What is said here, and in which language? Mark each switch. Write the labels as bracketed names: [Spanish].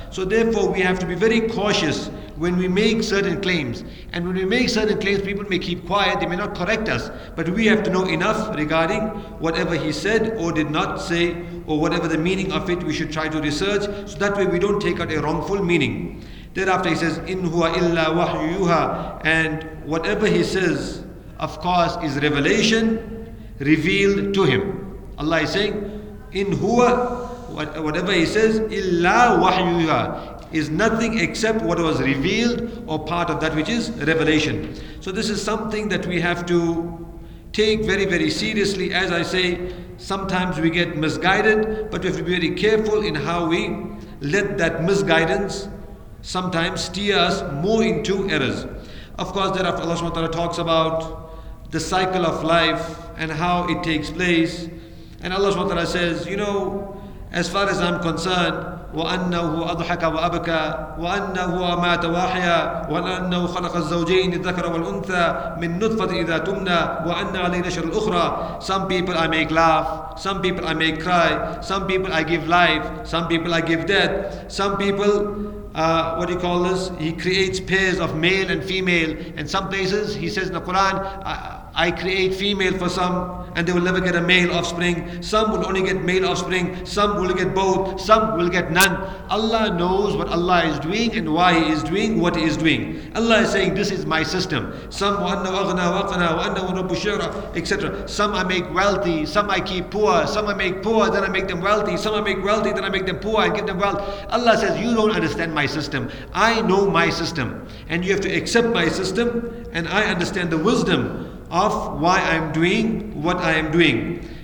[English] So therefore, we have to be very cautious when we make certain claims. And when we make certain claims, people may keep quiet, they may not correct us. But we have to know enough regarding whatever he said or did not say, or whatever the meaning of it, we should try to research. So that way we don't take out a wrongful meaning. Thereafter he says, [Arabic] إِنْ هُوَ إِلَّا وَحْيُّ يُوحَىٰ. [English] And whatever he says, of course, is revelation revealed to him. Allah is saying, [Arabic] إِنْ هُوَ, [English] whatever he says, [Arabic] إِلَّا وَحْيُّ يُوحَىٰ, [English] is nothing except what was revealed or part of that which is revelation. So this is something that we have to take very, very seriously. As I say, sometimes we get misguided, but we have to be very careful in how we let that misguidance sometimes steer us more into errors. Of course, thereafter Allah subhanahu wa ta'ala talks about the cycle of life and how it takes place. And Allah subhanahu wa ta'ala says, you know, as far as I'm concerned, [Arabic] وأنه أضحك وأبكى، وأنه مات واحيا، وأنه خلق الزوجين الذكر والأنثى من نطفة إذا تمنى، وأن عليه نشر الأخرى. [English] Some people I make laugh, some people I make cry, some people I give life, some people I give death, some people what do you call this? He creates pairs of male and female. In some places he says in the Quran, I create female for some and they will never get a male offspring. Some will only get male offspring. Some will get both. Some will get none. Allah knows what Allah is doing and why He is doing what He is doing. Allah is saying, this is my system. [Arabic] Some وَأَنَّ وَأَغْنَى وَأَقْنَى وَأَنَّ وَرَبُّ شِعْرَى etc. [English] Some I make wealthy. Some I keep poor. Some I make poor, then I make them wealthy. Some I make wealthy, then I make them poor and give them wealth. Allah says, you don't understand my system. I know my system. And you have to accept my system. And I understand the wisdom of why I'm doing what I am doing.